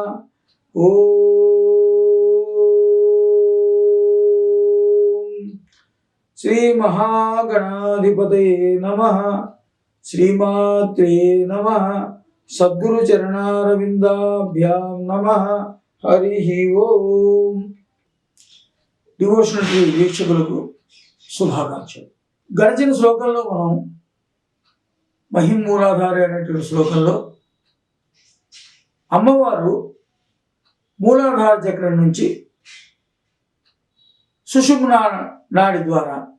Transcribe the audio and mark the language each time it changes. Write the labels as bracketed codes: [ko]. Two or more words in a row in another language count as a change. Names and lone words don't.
[sa] ओम श्री महागणाधिपतये नमः। श्रीमात्रे नमः। सद्गुरु चरणारविंदाभ्यां नमः। हरि ओम। [te] డివోషనల్ టీవీ వీక్షకులకు శుభాకాంక్షలు. గడిచిన శ్లోకంలో మనం మహిమూలాధారి అనేటువంటి శ్లోకంలో అమ్మవారు మూలాధార చక్రం నుంచి సుషుమ్నా నాడి ద్వారా